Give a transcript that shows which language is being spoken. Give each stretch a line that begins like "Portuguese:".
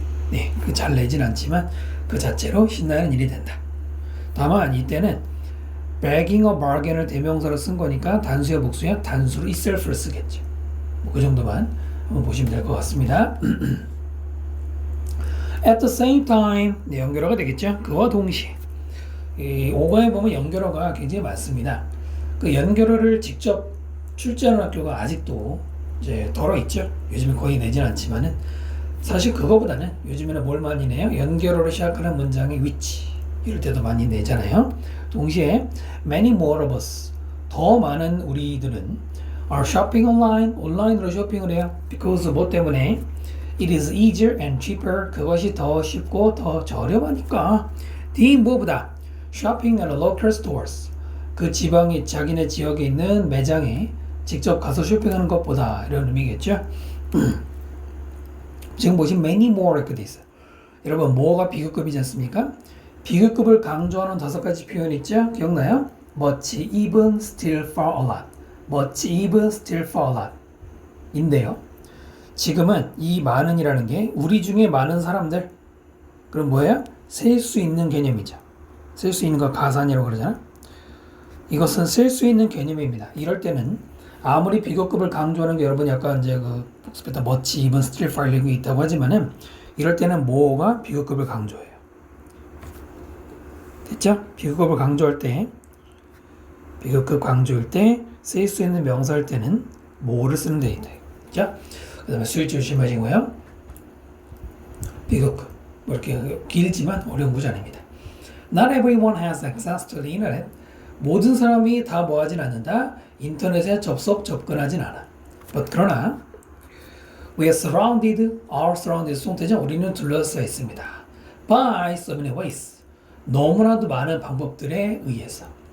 Korean: 네, 그 잘 내진 않지만 그 자체로 신나는 일이 된다. 다만 이때는
English: begging a bargain
Korean: 을 대명사로 쓴 거니까 단수야 복수야? 단수로 itself를 쓰겠죠. 뭐 그 정도만 한번 보시면 될 것 같습니다.
English: At the same time,
Korean: 네, 연결어가 되겠죠. 그와 동시에 이 5강에 보면 연결어가 굉장히 많습니다. 그 연결어를 직접 출제하는 학교가 아직도 이제 덜어 있죠. 요즘에 거의 내진 않지만은 사실 그거보다는 요즘에는 뭘 많이 내요? 연결어로 시작하는 문장의 위치 이럴 때도 많이 내잖아요. 동시에
English: many more of us,
Korean: 더 많은 우리들은
English: are shopping online,
Korean: 온라인으로 쇼핑을 해요. because 뭐 때문에?
English: It is easier and cheaper,
Korean: 그것이 더 쉽고 더 저렴하니까. D 뭐보다?
English: shopping at local stores,
Korean: 그 지방이 자기네 지역에 있는 매장에 직접 가서 쇼핑하는 것보다 이런 의미겠죠. 지금 보시면 many more 이렇게 돼 있어요. 여러분 뭐가 비교급이지 않습니까? 비교급을 강조하는 5가지 표현 있죠? 기억나요?
English: much, even, still, far, a lot. much, even, still, far, a lot 인데요.
Korean: 지금은 이 많은이라는 게 우리 중에 많은 사람들, 그럼 뭐예요? 셀 수 있는 개념이죠. 셀 수 있는 거 가산이라고 그러잖아. 이것은 셀 수 있는 개념입니다. 이럴 때는 아무리 비교급을 강조하는 게 여러분 약간 이제 그 복습했다 much, even, still, far 이런 게 있다고 하지만은 이럴 때는 뭐가 비교급을 강조해요. 됐죠? 비교급을 강조할 때 비교급 강조일 때, 쓰일 수 있는 명사일 때는 뭐를 쓰는 데 있다. 자, 그 다음에 수일 조심하시고요. 비교급. 뭐 이렇게 길지만 어려운 구조 아닙니다.
English: Not everyone has access to the internet.
Korean: 모든 사람이 다 뭐하진 않는다. 인터넷에 접근하진 않아. But 그러나
English: we are surrounded
Korean: 송태전 우리는 둘러싸여 있습니다.
English: By so many ways.
Korean: 너무나도 많은 방법들에 의해서.